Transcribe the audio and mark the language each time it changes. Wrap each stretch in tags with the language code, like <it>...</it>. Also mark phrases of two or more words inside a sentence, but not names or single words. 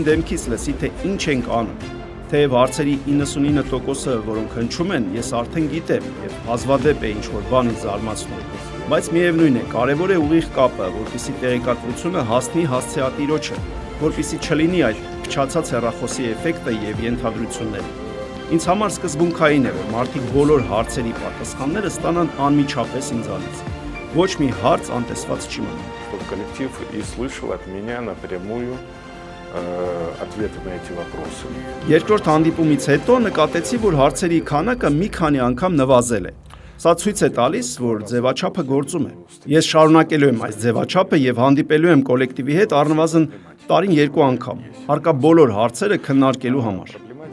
<hy>դեմքից լսի, թե ինչ ենք անում։ Թեև հարցերի 99%-ը, որոնք հնչում են, ես արդեն գիտեմ եւ հազվադեպ է ինչ-որ բան ինձ զարմացնում։ Բայց միևնույն է, կարևոր է ուղիղ կապը, որպեսզի տեղեկատվությունը հասնի հասցեատիրոջը, որպեսզի չլինի այդ փչացած հեռախոսի էֆեկտը եւ ենթադրությունները։ Ինձ համար սկզբունքային է, որ մարդիկ բոլոր հարցերի պատասխանները ստանան անմիջապես ինձանից։ Ոչ մի հարց անտեսված չի մնում։</hy> <ru>Чтобы коллектив и слышал от меня напрямую ответы на эти вопросы.</ru> <hy>Երկրորդ հանդիպումից հետո նկատեցի, որ հարցերի քանակը մի քանի անգամ նվազել է։ Սա ցույց է տալիս, որ ձևաչափը գործում է։ Ես շարունակելու եմ այս ձևաչափը եւ հանդիպելու եմ կոլեկտիվի հետ առնվազն տարին 2 անգամ, հարկա բոլոր հարցերը քննարկելու համար։</hy>